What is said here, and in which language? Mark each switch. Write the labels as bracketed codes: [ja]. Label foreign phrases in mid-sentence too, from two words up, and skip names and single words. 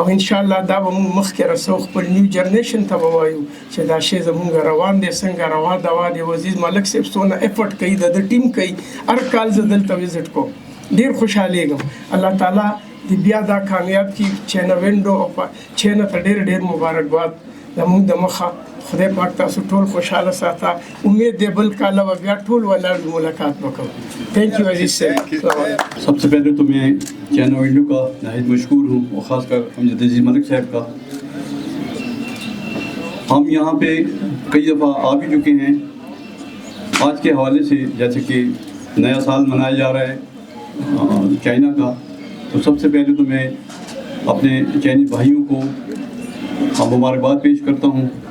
[ps] انشاءالله دا به مونږ مخکې رسو خپل [en] new generation [ps] ته به وایو چې دا شی زمونږ روان دی څنګه روان دوا دی عزیز ملک صاحب څونه ایفرټ کوي د ټیم کوي هر کال زه دلته وزټ کوم ډېر خوشحالېږم الله تعالی دې بیا دا کامیاب کړي چینه وینډو او چینه ته ډېر مبارکباد زمونږ د مخه خدای پاک تاسو ټول خوشحاله ساته امید دی بل کاله به بیا ټول ولاړ ملاقات وکړو [en] thank you [ps] عزیز صاحب [ur] سب سے پہلے تو میں چائنا وینڈو کا نہایت مشکور ہوں اور خاص کر امجد عزیز ملک صاحب کا. ہم یہاں پہ کئی دفعہ آ بھی چکے ہیں آج کے حوالے سے, جیسے کہ نیا سال منایا جا رہا ہے چائنا کا, تو سب سے پہلے تو میں اپنے چائنی بھائیوں کو مبارکباد پیش کرتا ہوں.